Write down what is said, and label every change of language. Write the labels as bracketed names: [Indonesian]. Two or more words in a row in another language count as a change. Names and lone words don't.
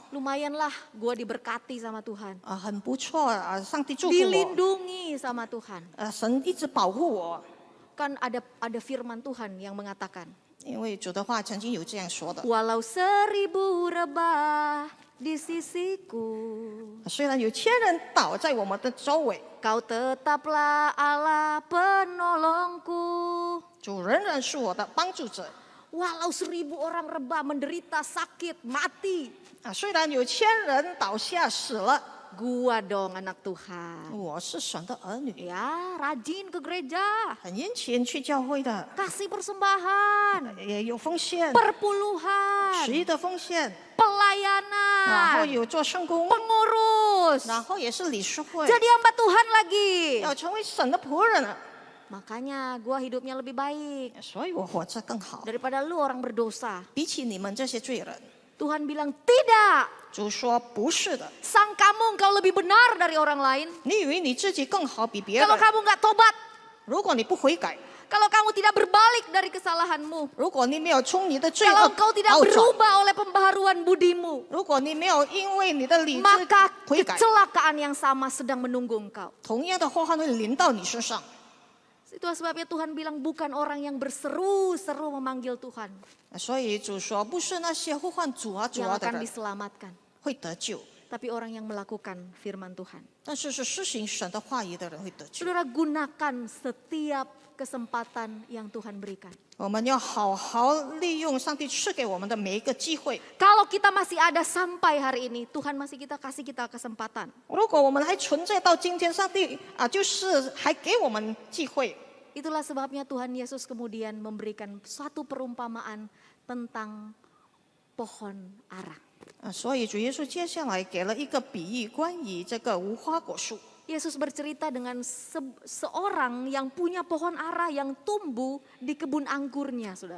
[Indonesian] Lumayanlah gue diberkati sama Tuhan. [Chinese] 很不错上帝祝福我， [Indonesian] Dilindungi sama Tuhan. [Chinese] 神一直保护我， [Indonesian] Kan ada firman Tuhan yang mengatakan, [Chinese] 因为主的话曾经有这样说的。 [Indonesian] walau 1000 rebah di sisiku, [Chinese] 虽然有千人倒在我们的周围， [Indonesian] kau tetaplah Allah penolongku. [Chinese] 主仍然是我的帮助者。 [Indonesian] Walau 1000 orang rebah menderita sakit mati, [Chinese] 虽然有千人倒下死了， [Indonesian] gua dong anak Tuhan. [Chinese] 我是神的儿女， [Indonesian] Ya, rajin ke gereja, [Chinese] 很殷勤去教会的， [Indonesian] kasih persembahan, [Chinese] 也有奉献， [Indonesian] perpuluhan, [Chinese] 十一的奉献，然后 [Indonesian] pelayanan, [Chinese] 有做圣工， [Indonesian] pengurus, [Chinese] 然后也是理事会， [Indonesian] jadi hamba Tuhan lagi. [Chinese] 要成为神的仆人了。 [Indonesian] Makanya gua hidupnya lebih baik [Chinese] 所以我活着更好， [Indonesian] daripada lu orang berdosa. [Chinese] 比起你们这些罪人。 [Indonesian] Tuhan bilang tidak. [Chinese] 主说不是的， [Indonesian] Sang kamu engkau lebih benar dari orang lain. [Chinese] 你以为你自己更好比别 [Indonesian] Kalau [Chinese] 人？ [Indonesian] kamu nggak tobat, [Chinese] 如果你不悔改， [Indonesian] kalau kamu tidak berbalik dari kesalahanmu, [Chinese] 如果你没有从你的罪 [Indonesian] kalau [Chinese] 恶 [Indonesian] engkau tidak [Chinese] 好转， [Indonesian] berubah oleh pembaharuan budimu, [Chinese] 如果你没有因为你的理智 [Indonesian] maka [Chinese] 悔改， [Indonesian] kecelakaan yang sama sedang menunggu engkau. [Chinese] 同样的祸患会临到你身上。 [Indonesian] Itulah sebabnya Tuhan bilang bukan orang yang berseru-seru memanggil Tuhan [Chinese] 所以主说，不是那些呼唤主啊主 [Indonesian] yang [Chinese] 啊的 [Indonesian] akan [Chinese] 人 [Indonesian] diselamatkan, [Chinese] 会得救， [Indonesian] tapi orang yang melakukan firman Tuhan. [Chinese] 但是施行神的话语的人会得救。 [Indonesian] Saudara, gunakan setiap kesempatan yang Tuhan berikan. [Chinese] 我们要好好利用上帝赐给我们的每一个机会。 [Indonesian] Kalau kita masih ada sampai hari ini, Tuhan masih kasih kita kesempatan. [Chinese] 如果我们还存在到今天，上帝就是还给我们机会。 [Indonesian] Itulah sebabnya Tuhan Yesus kemudian memberikan suatu perumpamaan tentang pohon ara. [Chinese] 所以主耶稣接下来给了一个比喻，关于这个无花果树。 [Indonesian] Yesus bercerita dengan seorang yang punya pohon ara yang tumbuh di kebun anggurnya, saudara.